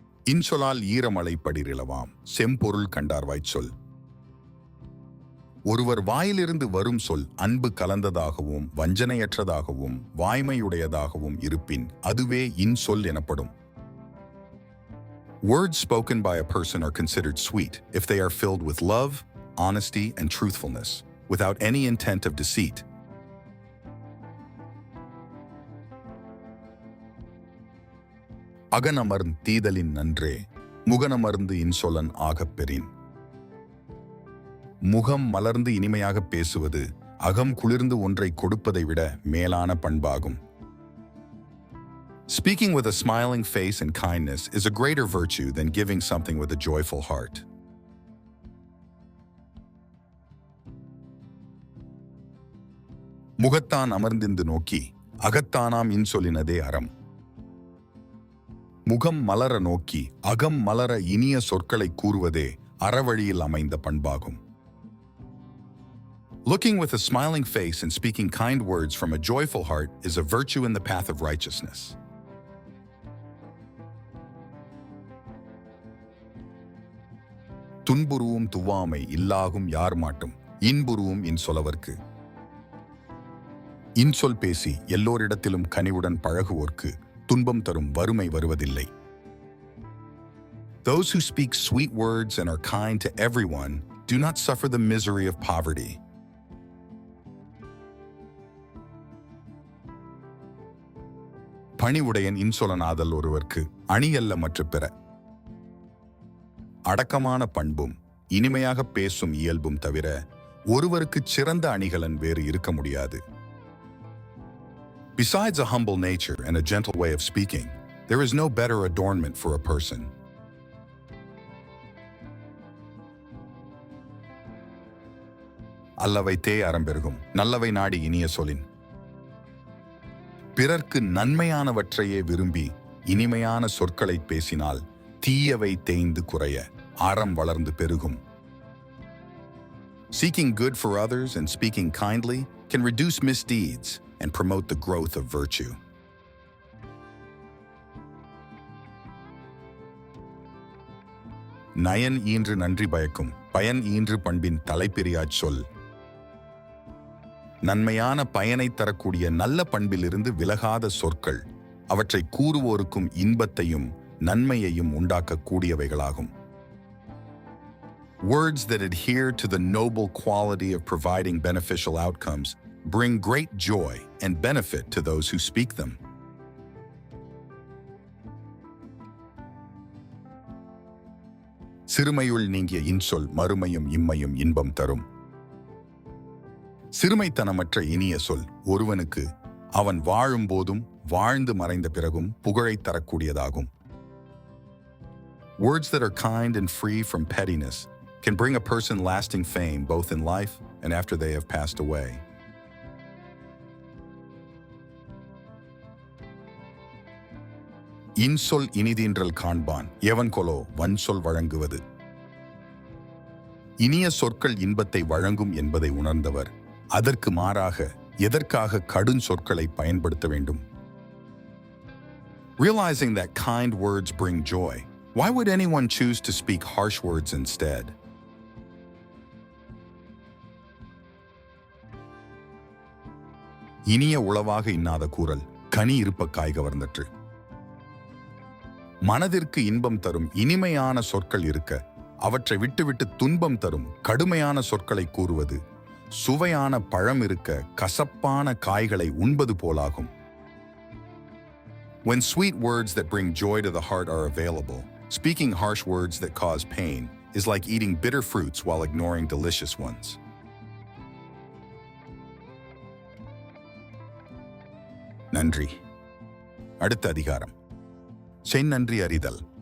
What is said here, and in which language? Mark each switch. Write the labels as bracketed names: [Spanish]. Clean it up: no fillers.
[Tamil] இன்சொலால் ஈரமலை படிரிலவாம், செம்பொருள் கண்டார்வாய்ச் சொல். ஒருவர் வாயிலிருந்து வரும் சொல் அன்பு கலந்ததாகவும் வஞ்சனையற்றதாகவும் வாய்மையுடையதாகவும் இருப்பின் அதுவே இன்சொல் எனப்படும். [English] Words spoken by a person are considered sweet if they are filled with love, honesty, and truthfulness, without any intent of deceit. [Tamil] அகனமர்ந் தீதலின் நன்றே, முகனமர்ந்து இன்சொலன் ஆகப்பெறின். முகம் மலர்ந்து இனிமையாக பேசுவது அகம் குளிர்ந்து ஒன்றை கொடுப்பதை விட மேலான பண்பாகும். [English] Speaking with a smiling face and kindness is a greater virtue than giving something with a joyful heart. [Tamil] முகத்தான் அமர்ந்திந்து நோக்கி அகத்தானாம் இன்சொலினதே அறம். முகம் மலர நோக்கி அகம் மலர இனிய சொற்களை கூறுவதே அறவழியில் அமைந்த பண்பாகும். [English] Looking with a smiling face and speaking kind words from a joyful heart is a virtue in the path of righteousness. [Tamil] துன்புருவும் துவாமை இல்லாகும் யார் மாட்டும், இன்புருவும் இன்சொலவர்க்கு. இன்சொல் பேசி எல்லோரிடத்திலும் கனிவுடன் பழகுவோர்க்கு துன்பம் தரும் வறுமை வருவதில்லை. [English] Those who speak sweet words and are kind to everyone do not suffer the misery of poverty. [Tamil] பணிவுடையன் இன்சொலனாதல் ஒருவர்க்கு அணியல்ல மற்ற பிற. அடக்கமான பண்பும் இனிமையாக பேசும் இயல்பும் தவிர ஒருவருக்கு சிறந்த அணிகலன் வேறு இருக்க முடியாது. [English] Besides a humble nature and a gentle way of speaking, there is no better adornment for a person. [Tamil] அல்லவை தே அறம்பெருகும், நல்லவை நாடி இனிய சொலின். பிறர்க்கு நன்மையானவற்றையே விரும்பி இனிமையான சொற்களை பேசினால் தீயவை தேய்ந்து குறைய அறம் வளர்ந்து பெருகும். [English] Seeking good for others and speaking kindly can reduce misdeeds and promote the growth of virtue. [Tamil] Nine ஈன்று நன்றி பயக்கும், பயன் ஈன்று பண்பின் தலைப்பிரியாச் சொல். நன்மையான பயனை தரக்கூடிய நல்ல பண்பிலிருந்து விலகாத சொற்கள் அவற்றை கூறுவோருக்கும் இன்பத்தையும் நன்மையையும் உண்டாக்கக்கூடியவைகளாகும். [English] Words that adhere to the noble quality of providing beneficial outcomes bring great joy and benefit to those who speak them. [Tamil] சிறுமையுள் நீங்கிய இன்சொல் மறுமையும் இம்மையும் இன்பம் தரும். சிறுமைத்தனமற்ற இனிய சொல் ஒருவனுக்கு அவன் வாழும் போதும் வாழ்ந்து மறைந்த பிறகும் புகழை தரக்கூடியதாகும். [English] Words that are kind and free from pettiness can bring a person lasting fame both in life and after they have passed away. [Tamil] இன்சொல் இனிதீன்றல் காண்பான், எவன் கொலோ வன்சொல் வழங்குவது. இனிய சொற்கள் இன்பத்தை வழங்கும் என்பதை உணர்ந்தவர் அதற்கு மாறாக எதற்காக கடும் சொற்களை பயன்படுத்த வேண்டும்? [English] Realizing that kind words bring joy, why would anyone choose to speak harsh words instead? [Tamil] இனிய உளவாக இன்னாத கூறல் கனி இருப்ப காய் கவர்ந்தற்று. மனதிற்கு இன்பம் தரும் இனிமையான சொற்கள் இருக்க அவற்றை விட்டுவிட்டு துன்பம் தரும் கடுமையான சொற்களை கூறுவது சுவையான பழம் இருக்க கசப்பான காய்களை உண்பது போலாகும். [English] When sweet words that bring joy to the heart are available, speaking harsh words that cause pain is like eating bitter fruits while ignoring delicious ones. [Tamil] நன்றி. அடுத்த அதிகாரம், செந்நன்றி அறிதல்.